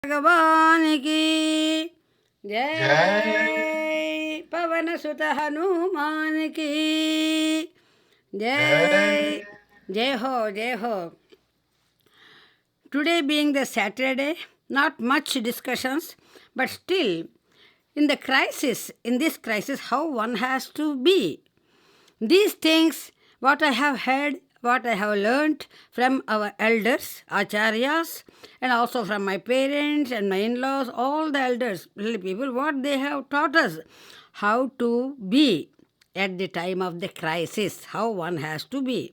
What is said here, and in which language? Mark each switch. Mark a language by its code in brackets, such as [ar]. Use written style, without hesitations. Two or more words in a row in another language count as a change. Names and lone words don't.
[hi] भगवान की जय। पवन सुत हनुमान की जय। जय हो, जय हो. [en] Today being the Saturday, not much discussions, but still in this crisis, how one has to be. These things, what I have heard, what I have learnt from our elders, acharyas, and also from my parents and my in-laws, all the elders, really people, what they have taught us, how to be at the time of the crisis, how one has to be.